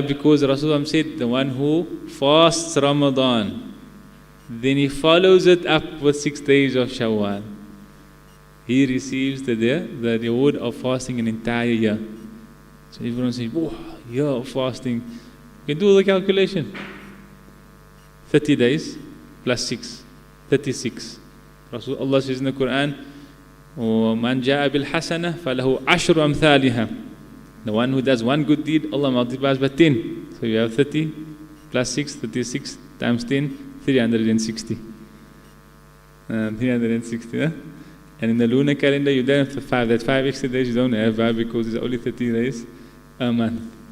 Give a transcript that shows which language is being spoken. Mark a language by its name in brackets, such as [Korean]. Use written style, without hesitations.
[English] Because Rasulullah said the one who fasts Ramadan, then he follows it up with 6 days of Shawwal, he receives the reward of fasting an entire year. So everyone says, "Oh, year of fasting." You can do the calculation. 30 days plus 6, 36. Rasulullah says in the Quran, [Arabic] وَمَنْ جَاءَ بِالْحَسَنَةِ فَلَهُ عَشْرُ أَمْثَالِهَا. [English] The one who does one good deed, Allah multiplies by 10. So you have 30 plus 6, 36 times 10, 360. 360, huh? And in the lunar calendar, you don't have 5. That 5 extra days you don't have. Why? Because it's only 30 days a month.